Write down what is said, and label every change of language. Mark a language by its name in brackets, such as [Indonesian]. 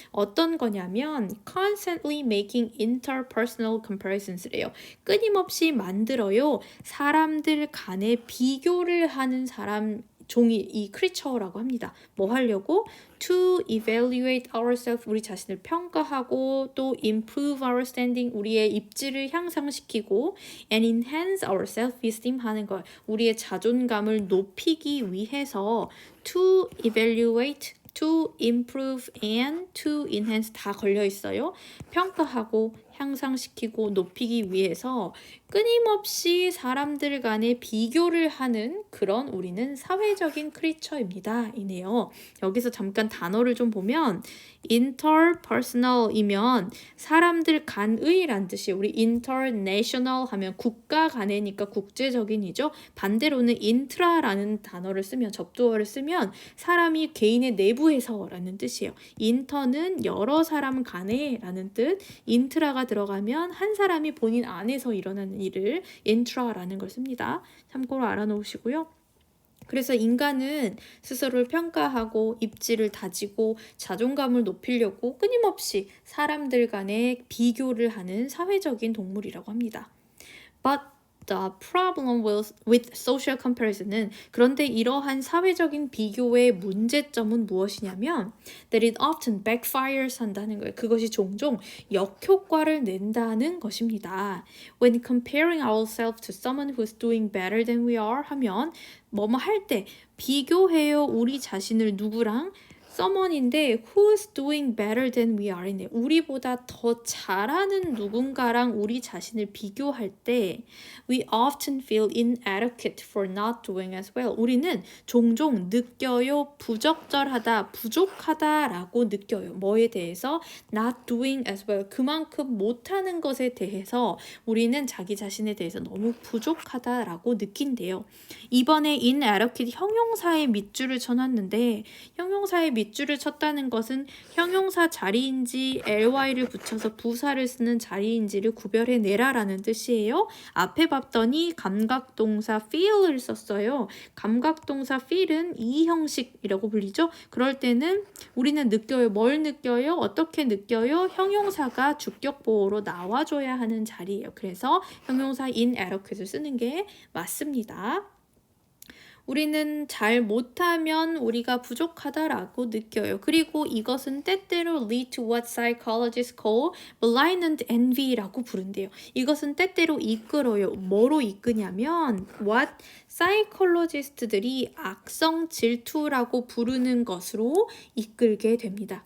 [Korean] 어떤 거냐면 [English] constantly making interpersonal comparisons래요. [Korean] 끊임없이 만들어요. 사람들 간의 비교를 하는 사람 종이 이 creature라고 합니다. 뭐 하려고? [English] To evaluate ourselves, [Korean] 우리 자신을 평가하고, [English] 또 improve our standing, [Korean] 우리의 입지를 향상시키고, [English] and enhance our self-esteem [Korean] 하는 걸, 우리의 자존감을 높이기 위해서 [English] to evaluate, to improve, and to enhance [Korean] 다 걸려 있어요. 평가하고 향상시키고 높이기 위해서 끊임없이 사람들 간의 비교를 하는 그런 우리는 사회적인 크리처입니다. 이네요. 여기서 잠깐 단어를 좀 보면 interpersonal이면 사람들 간의란 뜻이에요. 우리 international 하면 국가 간의니까 국제적인이죠. 반대로는 intra라는 단어를 쓰면, 접두어를 쓰면 사람이 개인의 내부에서라는 뜻이에요. inter는 여러 사람 간의라는 뜻, intra가 들어가면 한 사람이 본인 안에서 일어나는 일을 intra라는 걸 씁니다. 참고로 알아놓으시고요. 그래서 인간은 스스로를 평가하고 입지를 다지고 자존감을 높이려고 끊임없이 사람들 간의 비교를 하는 사회적인 동물이라고 합니다. [English] But the problem with social comparison은, [Korean] 그런데 이러한 사회적인 비교의 문제점은 무엇이냐면 [English] that it often backfires [Korean] 한다는 거예요. 그것이 종종 역효과를 낸다는 것입니다. [English] When comparing ourselves to someone who's doing better than we are [Korean] 하면 뭐뭐 할 때 비교해요. 우리 자신을 누구랑? [English] someone인데 who's doing better than we are [Korean] 인데, 우리보다 더 잘하는 누군가랑 우리 자신을 비교할 때 [English] we often feel inadequate for not doing as well. [Korean] 우리는 종종 느껴요. 부적절하다, 부족하다라고 느껴요. 뭐에 대해서? [English] not doing as well. [Korean] 그만큼 못하는 것에 대해서 우리는 자기 자신에 대해서 너무 부족하다라고 느낀대요. 이번에 inadequate 형용사의 밑줄을 쳐놨는데, 형용사의 밑줄을 쳤다는 것은 형용사 자리인지 ly를 붙여서 부사를 쓰는 자리인지를 구별해내라라는 뜻이에요. 앞에 봤더니 감각동사 feel을 썼어요. 감각동사 feel은 이 형식이라고 불리죠. 그럴 때는 우리는 느껴요. 뭘 느껴요? 어떻게 느껴요? 형용사가 주격보호로 나와줘야 하는 자리예요. 그래서 형용사 inadequate를 쓰는 게 맞습니다. 우리는 잘 못하면 우리가 부족하다라고 느껴요. 그리고 이것은 때때로 [English] lead to what psychologists call malignant envy [Korean] 라고 부른대요. 이것은 때때로 이끌어요. 뭐로 이끄냐면 what psychologist들이 악성 질투라고 부르는 것으로 이끌게 됩니다.